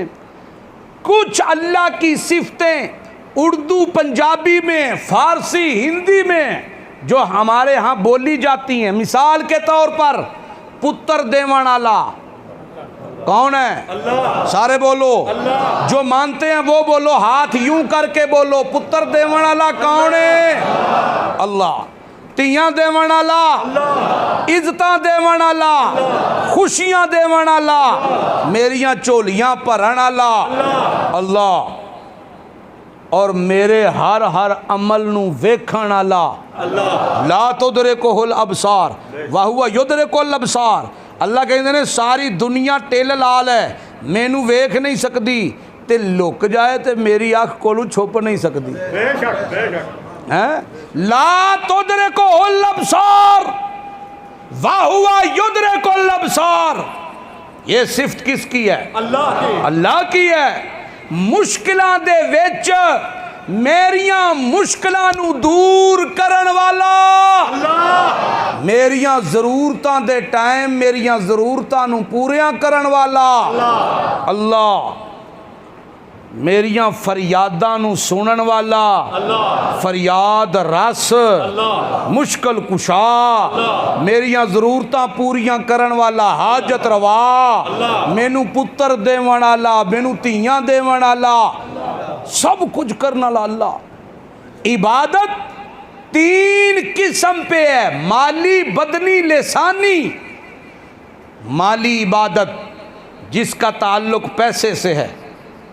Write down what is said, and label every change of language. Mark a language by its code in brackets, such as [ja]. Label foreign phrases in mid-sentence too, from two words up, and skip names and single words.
[ur] کچھ اللہ کی صفتیں اردو پنجابی میں، فارسی، ہندی میں جو ہمارے ہاں بولی جاتی ہیں. مثال کے طور پر [pa] پتر دیوان والا [ur] کون ہے؟ اللہ. سارے بولو اللہ. جو مانتے ہیں وہ بولو، ہاتھ یوں کر کے بولو [pa] پتر دیوان والا [ur] کون ہے؟ اللہ. [pa] تیاں دیوان والا، عزتاں دیوان والا، خوشیاں دیوان والا، میریاں چولیاں بھرن والا اللہ. اور میرے ہر عمل نو ویکھن والا اللہ. [ar] لا تدرکہ الابصار وہو یدرک الابصار. [ur] اللہ کہتے ہیں ساری دنیا ٹیل لال ہے، [pa] مینوں ویکھ نہیں سکتی، تے لک جائے تے میری آنکھ کولوں چھپ نہیں سکتی. [ur] بے شک بے شک. [ar] لا تدرکہ الابصار وہو یدرک الابصار. [ur] یہ صفت کس کی ہے؟ اللہ کی. اللہ کی ہے. [pa] مشکلاں دے وچ میریاں مشکلاں نو دور کرن والا اللہ. میریاں ضرورتاں دے ٹائم میریاں ضرورتاں نو پوریاں کرن والا اللہ. میریاں فریاداں نو سنن والا اللہ. فریاد رس اللہ. مشکل کشا، میریاں ضرورتاں پوریاں کرن والا، حاجت روا اللہ. مینوں پتر دیوان والا، مینوں تیاں دیوان والا، سب کچھ کرنے والا اللہ. [ur] عبادت 3 قسم پہ ہے، مالی، بدنی، لسانی. مالی عبادت جس کا تعلق پیسے سے ہے.